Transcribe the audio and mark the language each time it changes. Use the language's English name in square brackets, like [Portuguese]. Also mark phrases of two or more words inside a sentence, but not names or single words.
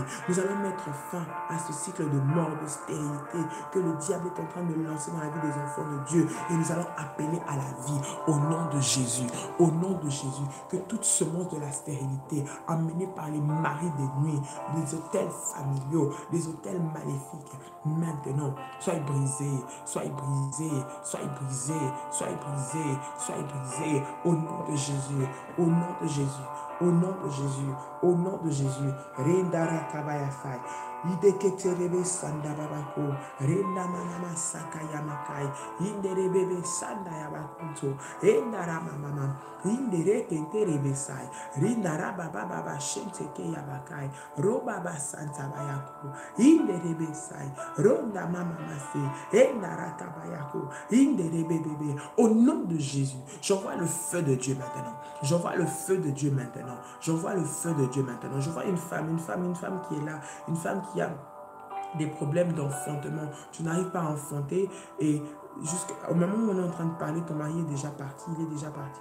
[French] Nous allons mettre fin à ce cycle de mort, de stérilité que le diable est en train de lancer dans la vie des enfants de Dieu, et nous allons appeler à la vie au nom de Jésus, au nom de Jésus, que toute semence de la stérilité amenée par les maris des nuits, des hôtels familiaux, des hôtels maléfiques, maintenant, soyez brisés, soyez brisés, soyez brisés, soyez brisés, soyez brisés, au nom de Jésus, au nom de Jésus, au nom de Jésus, au nom de Jésus. Rendara kabayafai. Ideketerebe sanda babako, renda manama sakaya makai, inderebebe sanda yabakunto, endara mama, indere kenterebe sai, rindara baba baba shenteke yabakai, roba basanta bayako, inderebe sai, ronda mama mase, endara kabayako, inderebebe. Au nom de Jésus, j'envoie le feu de Dieu maintenant. J'envoie le feu de Dieu maintenant. J'envoie le feu de Dieu maintenant. Je vois une femme qui est là, une femme qui a des problèmes d'enfantement. Tu n'arrives pas à enfanter et jusqu'au moment où on est en train de parler, ton mari est déjà parti, il est déjà parti.